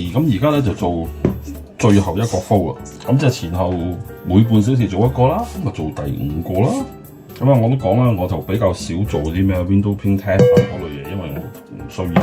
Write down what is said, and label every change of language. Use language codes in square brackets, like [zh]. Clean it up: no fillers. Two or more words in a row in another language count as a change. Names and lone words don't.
[yue] 咁而家咧就做最後一個 flow 啊。咁即係前後每半小時做一個啦，咁啊做第5個啦。咁啊，我都講啦，我就比較少做啲咩 [en] window paint test [yue] 嗰類嘢，因為我唔需要。